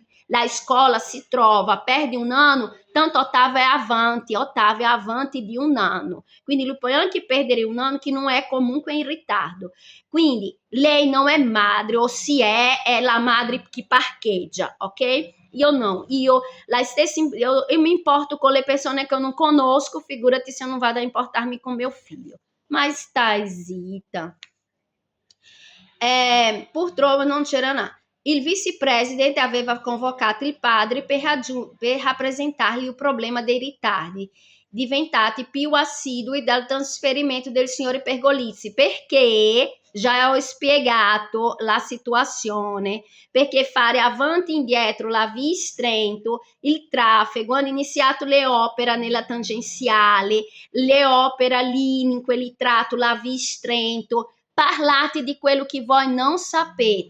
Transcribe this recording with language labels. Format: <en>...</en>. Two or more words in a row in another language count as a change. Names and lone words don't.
<it>La scuola si trova, perde un anno, tanto Ottavio è avanti di un anno, quindi lui può anche perdere un anno che non è comunque in ritardo. Quindi lei non è madre, o se è la madre che parcheggia, ok? Io no, io mi importo con le persone che eu non conosco, figurati se eu non vado a importarmi con</it> <pt>meu filho.</pt> <it>Mas stai zitta. Purtroppo non c'era nada. Il vice-presidente aveva convocato il padre per rappresentargli il problema dei ritardi, diventati più assidui dal trasferimento del signore Pergolizzi, perché già ho spiegato la situazione, perché fare avanti e indietro la Vis Trento, il traffico, hanno iniziato le opere nella tangenziale, le opere lì in quel tratto, la Vis Trento, parlate di quello che voi non sapete.</it>